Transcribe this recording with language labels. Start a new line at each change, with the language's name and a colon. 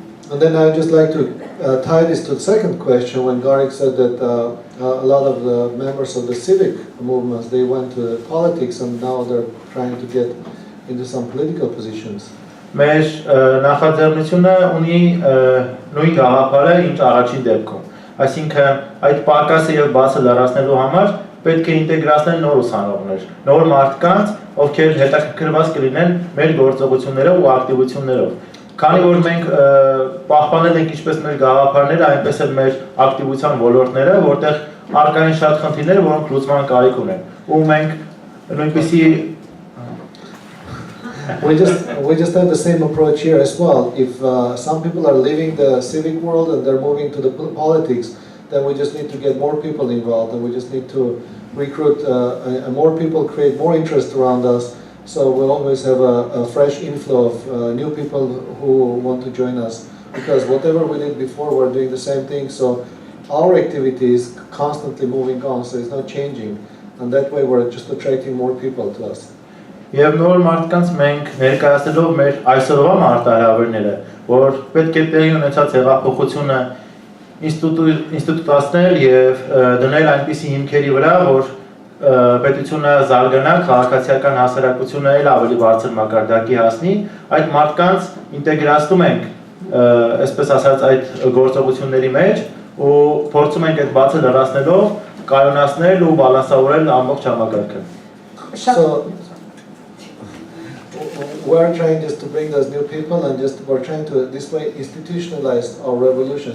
English: And then I would just like to tie this to the second question when Garik said that a lot of the members of the civic movements, they went to politics and now they're trying to get into some political positions.
Armenian: Մեր նախաձեռնությունը ունի նույն գաղափարը, ինչ առաջին դեպքում։ Այսինքն այդ պակասը եւ բացը լրացնելու համար պետք է ինտեգրացնել նոր ուսանողներ, նոր մարդկանց, ովքեր հետաքրքրված կլինեն մեր գործողություններով ու ակտիվություններով։ Քանի որ մենք պահպանել ենք ինչպես մեր գաղափարները, այնպես էլ մեր ակտիվության ոլորտները, որտեղ առկա են շատ խնդիրներ, որոնք լուծման կարիք ունեն։ Ու մենք նույնպիսի
English: We just have the same approach here as well. If some people are leaving the civic world and they're moving to the politics, then we just need to get more people involved, and we just need to recruit more people, create more interest around us, so we'll always have a fresh inflow of new people who want to join us. Because whatever we did before, we're doing the same thing. So our activity is constantly moving on, so it's not changing, and that way we're just attracting more people to us.
Armenian: Եվ նոր մարդկանց մենք ներկայացնելով մեր այսօրվա մարտահրավերները, որ պետք է տեղի ունեցած հեղափոխությունը ինստիտուտացնել եւ դնել այնպիսի հիմքերի վրա, որ պետությունը զարգանա, քաղաքացիական հասարակությունը էլ ավելի բարձր մակարդակի հասնի, այդ մարդկանց ինտեգրացնում ենք, այսպես ասած, այդ գործողությունների մեջ ու փորձում ենք այդ բացը լրացնելով կայունացնել ու բալանսավորել ամբողջ համակարգը։
English: So we're trying just to bring those new people, and we're trying to this way institutionalize our revolution.